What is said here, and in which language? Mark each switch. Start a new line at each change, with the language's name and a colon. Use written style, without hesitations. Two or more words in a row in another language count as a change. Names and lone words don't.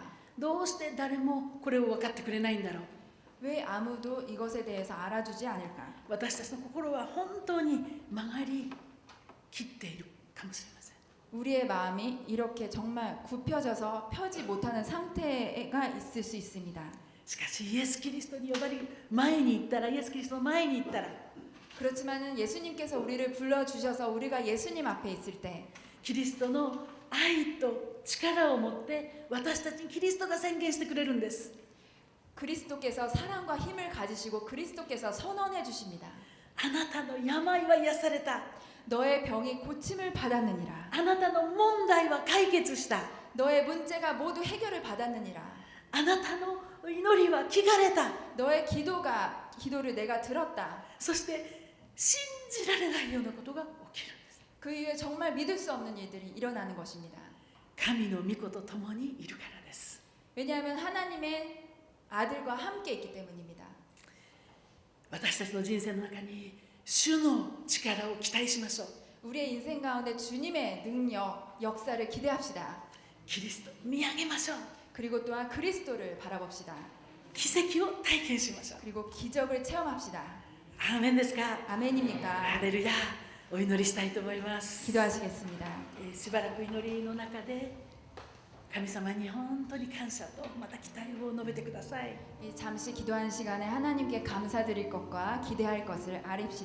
Japanese: どうして誰もこれを分かってくれないんだろう
Korean: 왜 아무도 이것에 대해서 알아주지 않을까?
Japanese: 私たちの心は本当に曲がりきっているかもしれません
Korean: 우리의 마음이 이렇게 정말 굽혀져서 펴지 못하는 상태가 있을 수 있습니다.
Japanese: しかしイエス・キリストに呼ばれる前に行ったらイエス・キリストの前に行ったら
Korean: 그렇지만은 예수님께서 우리를 불러주셔서 우리가 예수님 앞에 있을 때
Japanese: キリストの愛と力を持って私たちにキリストが宣言してくれるんです
Korean: 그리스도께서 사랑과 힘을 가지시고 그리스도께서 선언해 주십니다.
Japanese: あなたの病は癒された
Korean: 너의 병이 고침을 받았느니라.
Japanese: あなたの問題は解決した
Korean: 너의 문제가 모두 해결을 받았느니라.
Japanese: あなたの祈りは聞かれた
Korean: 너의 기도를 내가 들었다.
Japanese: そして信じられないようなことが起きるんです
Korean: 그 이후에 정말 믿을 수 없는 일들이 일어나는 것입니다.
Japanese: 神の御子と共にいるからです
Korean: 왜냐하면 하나님의 아들과 함께 있기 때문입니다.
Japanese: 私たちの人生の中に主の力を期待しましょう
Korean: 우리의 인생 가운데 주님의 능력, 역사를 기대합시다.
Japanese: キリストを見上げましょう
Korean: 그리고 또한 그리스도를 바라봅시다.
Japanese: 奇跡を体験しましょう
Korean: 그리고 기적을 체험합시다.
Japanese: アーメンですか
Korean: 아멘입니까?
Japanese: ハレルヤお祈りしたいと思います
Korean: 기도하시겠습니다.
Japanese: しばらく祈りの中で神様に本当に感謝とまた期待を述べてください
Korean: 잠시 기도하는 시간에 하나님께 감사드릴 것과 기대할 것을 아립시다.